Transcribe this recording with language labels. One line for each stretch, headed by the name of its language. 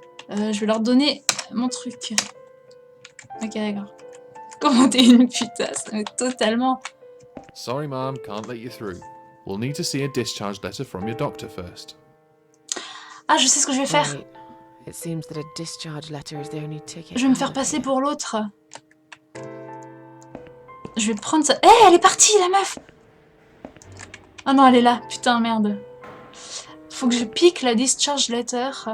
French: Je vais leur donner mon truc. Ok, d'accord. Comment t'es une putasse, mais totalement.
English: Sorry, ma'am, can't let you through. We'll need to see a discharge letter from your doctor first.
French: Ah, je sais ce que je vais faire.
English: Right. It seems that a discharge letter is the only ticket.
French: Je vais me faire passer pour l'autre. Je vais prendre ça. Eh, elle est partie, la meuf! Ah non, elle est là. Putain, merde. Faut que je pique la discharge letter.